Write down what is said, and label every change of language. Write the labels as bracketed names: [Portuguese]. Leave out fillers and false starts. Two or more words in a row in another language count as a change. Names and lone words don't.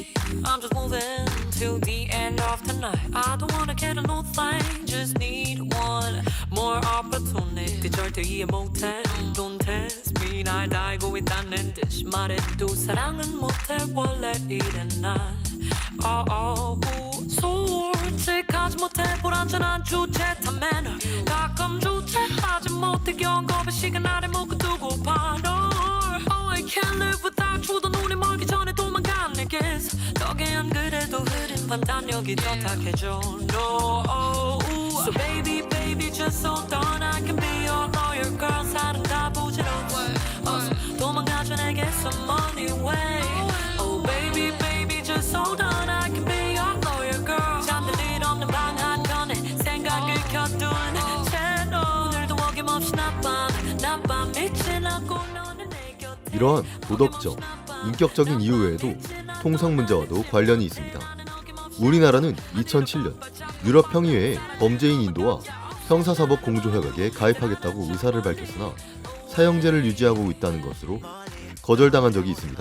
[English] I'm just moving till the end of the night. I don't wanna get a no thing, just need one more opportunity. [Korean] 절대 이해 못해. [English] Don't test me. [Korean] 날 달고 있다는 듯이 말해도 사랑은 못해 원래 이래 난. 솔직하지 못해 불안전한 주제 탐매너 가끔 주체하지 못해 경고의 시간 아래 묶어두고 봐너 [English] Oh I can't live without you [Korean] 더 눈이 멀기 전에 도망간 내게서 덕에 안 그래도 흐린 판단력이 더 탁해져 No [English] So baby baby just hold on I can be your lawyer girl [Korean] 사람 다 부질없어 어서 도망가줘 내게서 [English] money way Oh baby baby just hold on I can be your lawyer girl [Korean] 잠들 일 없는 방 한켠에 생각을 켜둔 채로 오늘도 어김없이 나빠 미친 않고 너는 내 곁에 이러한 도덕적, 인격적인 이유 외에도 통상 문제와도 관련이 있습니다. 우리나라는 2007년 유럽평의회에 범죄인 인도와 형사사법 공조협약에 가입하겠다고 의사를 밝혔으나 사형제를 유지하고 있다는 것으로 거절당한 적이 있습니다.